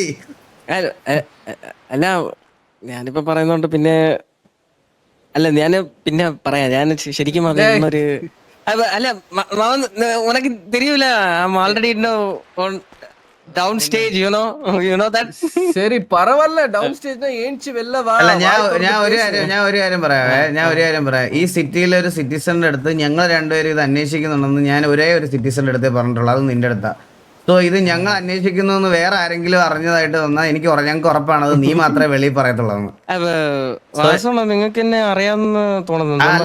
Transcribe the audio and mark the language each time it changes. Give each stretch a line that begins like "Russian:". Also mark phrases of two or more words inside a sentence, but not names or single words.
Malayalam: അല്ല, ഞാനിപ്പോ പറയുന്നോണ്ട് പിന്നെ അല്ല, ഞാന് പിന്നെ പറയാം. ഞാൻ ശരിക്കും പറയുന്നൊരു അല്ല,
Tamil: உனக்கு தெரியல,
English: already down stage, you know that.
Tamil: சரி பரவாயில்ல,
English: down stage
Tamil: ஏஞ்சி வெளில வா.
Malayalam: അല്ല, ഞാൻ ഒരു കാര്യം പറയാം. ഈ സിറ്റിയിലെ ഒരു സിറ്റിസന്റെ അടുത്ത് ഞങ്ങൾ രണ്ടുപേരും ഇത് അന്വേഷിക്കുന്നുണ്ടെന്ന് ഞാൻ ഒരേ ഒരു സിറ്റിസന്റെ അടുത്തേ പറഞ്ഞിട്ടുള്ളൂ, അത് നിന്റെ അടുത്താ. സോ ഇത് ഞങ്ങൾ അന്വേഷിക്കുന്നു വേറെ ആരെങ്കിലും അറിഞ്ഞതായിട്ട് വന്നാൽ ഞങ്ങൾക്ക് ഉറപ്പാണ് അത് നീ മാത്രമേ വെളിയിൽ പറയത്തുള്ളൂ. നിങ്ങൾക്ക് എന്നെ അറിയാമെന്ന് തോന്നുന്നു.